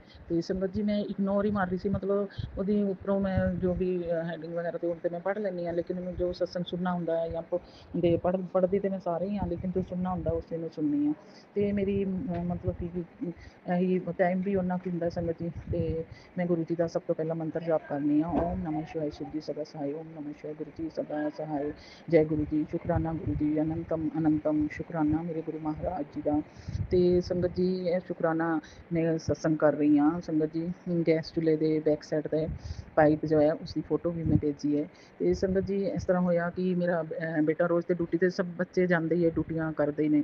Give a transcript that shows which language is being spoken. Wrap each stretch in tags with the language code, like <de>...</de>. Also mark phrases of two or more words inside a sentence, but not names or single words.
<pa>ਅਤੇ ਸੰਗਤ ਜੀ ਮੈਂ ਇਗਨੋਰ ਹੀ ਮਾਰ ਰਹੀ ਸੀ, ਮਤਲਬ ਉਹਦੀ ਉੱਪਰੋਂ ਮੈਂ ਜੋ ਵੀ ਹੈਡਿੰਗ ਵਗੈਰਾ 'ਤੇ ਹੁਣ ਤਾਂ ਮੈਂ ਪੜ੍ਹ ਲੈਂਦੀ ਹਾਂ, ਲੇਕਿਨ ਮੈਨੂੰ ਜੋ ਸਤਸੰਗ ਸੁਣਨਾ ਹੁੰਦਾ ਹੈ ਜਾਂ ਪੜ੍ਹਦੀ ਤਾਂ ਮੈਂ ਸਾਰੇ ਹੀ ਹਾਂ, ਲੇਕਿਨ ਜੋ ਸੁਣਨਾ ਹੁੰਦਾ ਉਸੇ ਨੂੰ ਸੁਣਨੀ ਹਾਂ। ਅਤੇ ਮੇਰੀ ਮਤਲਬ ਕਿ ਇਹੀ ਟਾਈਮ ਵੀ ਓਨਾ ਕੁ ਹੁੰਦਾ ਸੰਗਤ ਜੀ। ਅਤੇ ਮੈਂ ਗੁਰੂ ਜੀ ਦਾ ਸਭ ਤੋਂ ਪਹਿਲਾਂ ਮੰਤਰ ਜਾਪ ਕਰਨੀ ਹਾਂ,</pa> <hi>ਓਮ ਨਮः शिवाय, शिव जी सदा सहाय, ओम नमः नमः गुरु जी सदा सहाय। जय गुरु जी, शुकराना गुरु जी, अनंतम अनंतम शुकराना मेरे गुरु महाराज जी का। तो संगत जी यह शुकराना मैं सत्संग कर रही हाँ। संगत जी गैस चूल्हे के</hi> <en>back side</en> <hi>से पाइप जो है उसकी फोटो भी मैं भेजी है। तो संगत जी इस तरह होया कि मेरा बेटा रोज़ तो ड्यूटी से सब बच्चे जाते ही है, ड्यूटियां करते ही ने।</hi>